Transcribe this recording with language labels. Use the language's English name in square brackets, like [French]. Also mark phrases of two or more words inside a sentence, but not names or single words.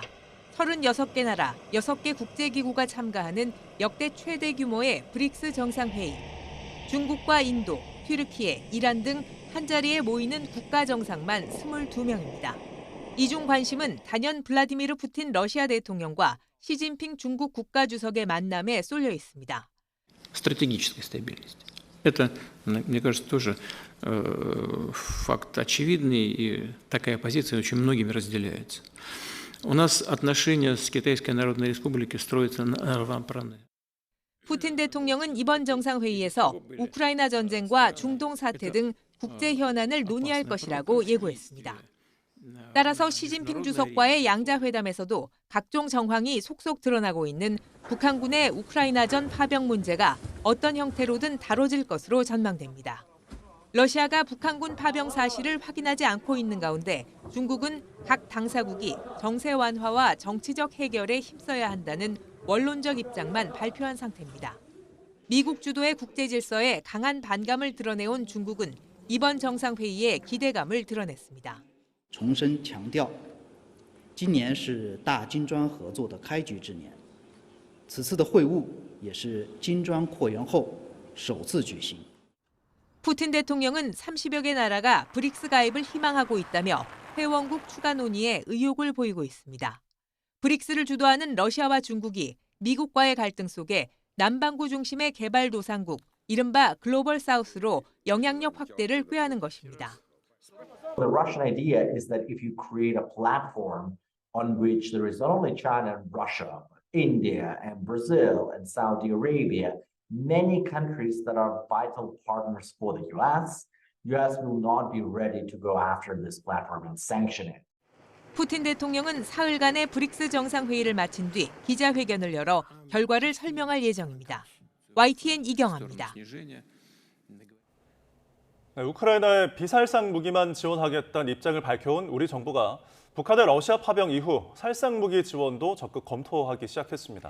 [Korean] 36개 나라, 6개 국제기구가 참가하는 역대 최대 규모의 브릭스 정상회의. 중국과 인도, 튀르키예, 이란 등 한자리에 모이는 국가 정상만 22명입니다. 이중 관심은 단연 블라디미르 푸틴 러시아 대통령과 시진핑 중국 국가주석의 만남에 쏠려 있습니다. [Russian] Стратегической стабильности. Это, мне кажется, тоже факт очевидный, и такая позиция очень многими разделяется. У нас отношения с Китайской Народной Республикой строятся на равноправные. [Korean] 푸틴 대통령은 이번 정상회의에서 우크라이나 전쟁과 중동 사태 등 국제 현안을 논의할 것이라고 예고했습니다. 따라서 시진핑 주석과의 양자회담에서도 각종 정황이 속속 드러나고 있는 북한군의 우크라이나전 파병 문제가 어떤 형태로든 다뤄질 것으로 전망됩니다. 러시아가 북한군 파병 사실을 확인하지 않고 있는 가운데 중국은 각 당사국이 정세 완화와 정치적 해결에 힘써야 한다는 원론적 입장만 발표한 상태입니다. 미국 주도의 국제 질서에 강한 반감을 드러내온 중국은 이번 정상회의에 기대감을 드러냈습니다. [Chinese] 重申强调，今年是大金砖合作的开局之年，此次的会晤也是金砖扩员后首次举行。 [Korean] 푸틴 대통령은 30여 개 나라가 브릭스 가입을 희망하고 있다며 회원국 추가 논의에 의욕을 보이고 있습니다. 브릭스를 주도하는 러시아와 중국이 미국과의 갈등 속에 남반구 중심의 개발도상국 이른바 글로벌 사우스로 영향력 확대를 꾀하는 것입니다. [English] The Russian idea is that if you create a platform on which there is not only China and Russia, but India and Brazil and Saudi Arabia, many countries that are vital partners for the US will not be ready to go after this platform and sanction it. [Korean] 푸틴 대통령은 사흘간의 브릭스 정상회의를 마친 뒤 기자회견을 열어 결과를 설명할 예정입니다. YTN 이경아입니다. 네, 우크라이나에 비살상 무기만 지원하겠다는 입장을 밝혀온 우리 정부가 북한의 러시아 파병 이후 살상 무기 지원도 적극 검토하기 시작했습니다.